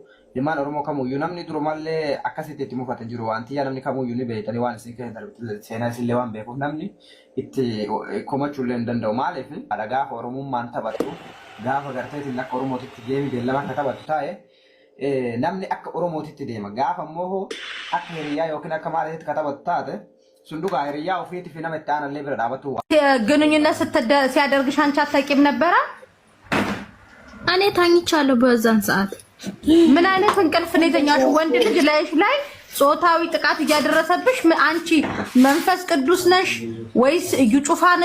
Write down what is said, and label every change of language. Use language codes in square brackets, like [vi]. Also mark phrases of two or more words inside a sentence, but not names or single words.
[om] Ilmaan Oromoo kamuyyuu namni durumallee akkasitti itti mufatan jiru wanti yaa namni kamuyyuu ni beekani waan isin keessatti seenaa isillee waan beekuuf namni itti komachuullee hin danda'u maaliif haadha gaafa Oromummaan taphattu gaafa garteetiin akka Oromootitti deemi beellama akka taphattu taa'e namni akka Oromootitti deema gaafa immoo akka hiriyyaa yookiin akka maaliitti akka taphattu taate sun dhugaa hiriyyaa ofiitii fi nama itti aanallee bira dhaabatu [am] ግንኙነት ሲያደርግሽ አንቺ አታውቂም ነበረ? እኔ ታኝቻለሁ በዛን ሰዓት። ምን አይነት እንቅልፍ ነው የተኛሽው? ወንድ ልጅ ላይሽ ላይ ጾታዊ ጥቃት እያደረሰብሽ አንቺ መንፈስ ቅዱስ ነሽ ወይስ እዩ ጩፋ ነሽ?